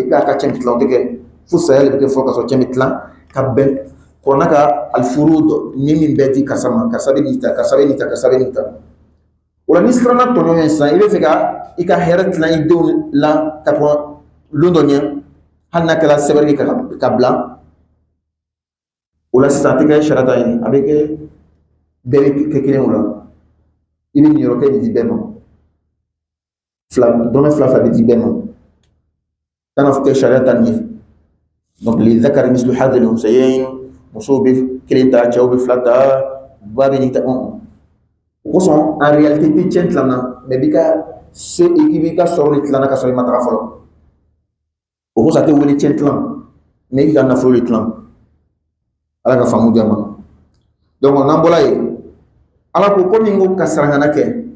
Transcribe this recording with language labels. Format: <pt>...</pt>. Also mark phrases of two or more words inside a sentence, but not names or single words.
<bm>puis a ka cɛn tilan o tɛ kɛ fo saya le bɛ kɛ fɔlɔ ka sɔrɔ cɛn bɛ tilan ka bɛn kuranna ka alifuru ni min bɛɛ di karisa ma karisa bɛ nin ta karisa bɛ nin ta karisa bɛ nin ta o la ni siranna tɔɲɔ ɲɛ sisan i bɛ fɛ ka i ka hɛrɛ tilan i denw la ka kɔn lon dɔ ɲɛ hali n'a kɛra sɛbɛnni ka bila o la sisan a tɛ kɛ sariya ta ye a bɛ kɛ bɛɛ bɛ kɛ kelen o la i bɛ nin yɔrɔ kɛ nin di bɛɛ ma dɔrɔmɛ fila fila bɛ di bɛɛ ma kana fɔ kɛ sariya ta nin ye</bm> <fr>donc les</fr> <ar>ذكر مثل حظ الأنثيين</ar> <bm>musow bɛ kelen ta cɛw bɛ fila ta ba bɛ nin ta o kosɔn</bm> <fr>en réalité</fr> <bm>tɛ cɛn tilanna mais bi ka se i b'i ka sɔrɔ de tilanna ka sɔrɔ i ma taga fɔlɔ o kosɔn a tɛ wele cɛn tilan mais i b'i ka nafolo de tilan ala ka faamu di a ma donc n'an bɔra yen ala ko komi n ko ka sarangana kɛ</bm>